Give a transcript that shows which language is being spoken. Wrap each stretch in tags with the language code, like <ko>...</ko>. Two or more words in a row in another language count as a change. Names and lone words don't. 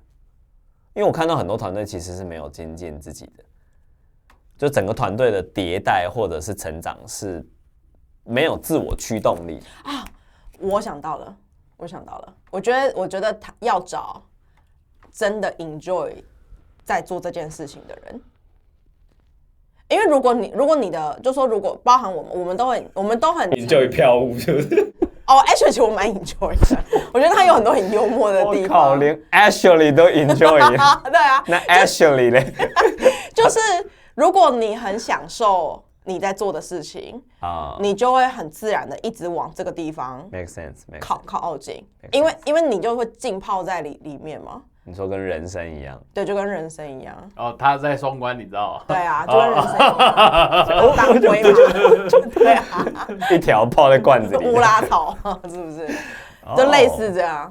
<zh>因為我看到很多团隊其實是沒有精進自己的。就整個團隊的迭代或者是成長是沒有自我驅動力啊！我想到了，我覺得他要找真的 enjoy 在做這件事情的人，因為如果你的就說如果包含我們都很 enjoy 飄舞，是不是？哦 ，Ashley 我蠻 enjoy 的，我覺得他有很多很幽默的地方。我靠，連 Ashley 都 enjoy。對啊，那 Ashley 嘞？就是如果你很享受你在做的事情，你就會很自然的一直往這個地方</zh> <en>make sense</en> <zh>靠近，因為你就會浸泡在裡面嘛。你說跟人生一樣，對，就跟人生一樣。哦，他在双關，你知道？對啊，就跟人生一樣，當歸嘛，對啊，一條泡在罐子裡，烏拉草是不是？ 就類似這樣。</zh>